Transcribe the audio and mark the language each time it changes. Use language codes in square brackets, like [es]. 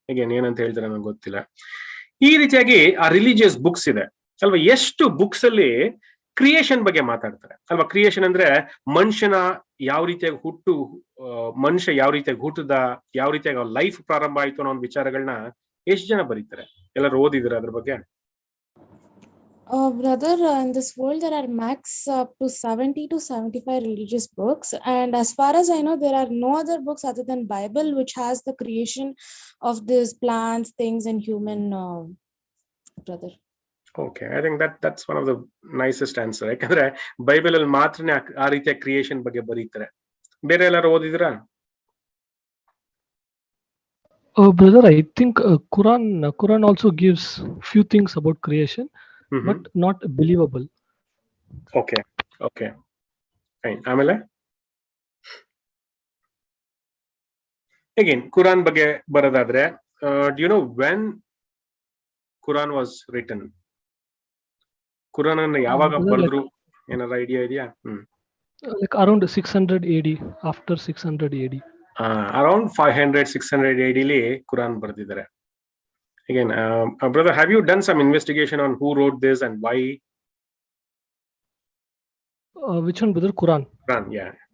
[kn] Again ಏನಂತ ಹೇಳ್ತಾರೆ ನಂಗೆ ಗೊತ್ತಿಲ್ಲ. ಈ ರೀತಿಯಾಗಿ ಆ ರಿಲಿಜಿಯಸ್ ಬುಕ್ಸ್ ಇದೆ ಅಲ್ವಾ. ಎಷ್ಟು ಬುಕ್ಸ್ ಅಲ್ಲಿ ಕ್ರಿಯೇಷನ್ ಬಗ್ಗೆ ಮಾತಾಡ್ತಾರೆ ಅಲ್ವಾ. ಕ್ರಿಯೇಷನ್ ಅಂದ್ರೆ ಮನುಷ್ಯನ ಯಾವ ರೀತಿಯಾಗಿ ಮನುಷ್ಯ ಯಾವ ರೀತಿಯಾಗಿ ಹುಟ್ಟದ, ಯಾವ ರೀತಿಯಾಗಿ ಲೈಫ್ ಪ್ರಾರಂಭ ಆಯ್ತು ಅನ್ನೋ ಒಂದು ವಿಚಾರಗಳನ್ನ ಎಷ್ಟು ಜನ ಬರೀತಾರೆ? ಎಲ್ಲರೂ ಓದಿದ್ರೆ ಅದ್ರ ಬಗ್ಗೆ? [en] Brother, in this world there are max up to 70 to 75 religious books, and as far as I know there are no other books other than Bible which has the creation of these plants, things and human, brother. [kn] Okay, [en] I think that's one of the nicest answer. [kn] ಯಾಕಂದ್ರೆ Bible ಅಲ್ಲಿ ಮಾತ್ರನೇ ಆ ರೀತಿಯ creation ಬಗ್ಗೆ ಬರೀತಾರೆ. ಬೇರೆ ಎಲ್ಲಾರು ಓದಿದ್ರಾ? [en] Brother, I think Quran also gives few things about creation, but not believable. Okay okay fine. [kn] ಆಮೇಲೆ ಅಗೇನ್ ಕುರಾನ್ ಬಗ್ಗೆ ಬರೋದಾದ್ರೆ, [en] Do you know when Quran was written? [kn] Quran ಅನ್ನು ಯಾವಾಗ ಬರೆದ್ರು, ಏನಾರ ಐಡಿಯಾ ಇದೆಯಾ? [en] Like around 600 AD, after 600 AD. Around 500-600 AD [kn] li Quran ಬರ್ದಿದ್ದಾರೆ. [en] Again, brother, have you done some investigation on who wrote this and why? Which one, brother? Quran, Yeah.